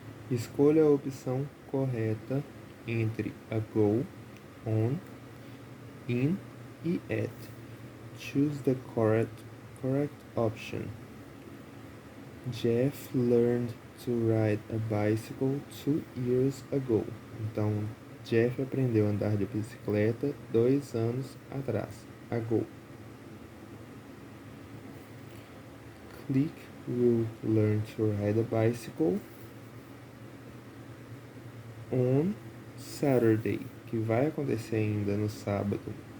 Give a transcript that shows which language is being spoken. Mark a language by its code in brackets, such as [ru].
[pt] Escolha a opção correta entre ago, on, in e at. [en] Choose the correct option. Jeff learned to ride a bicycle 2 years ago. [pt] Então, Jeff aprendeu a andar de bicicleta 2 anos atrás. [en] Ago. Click will learn to ride a bicycle on Saturday, [pt] que vai acontecer ainda no sábado.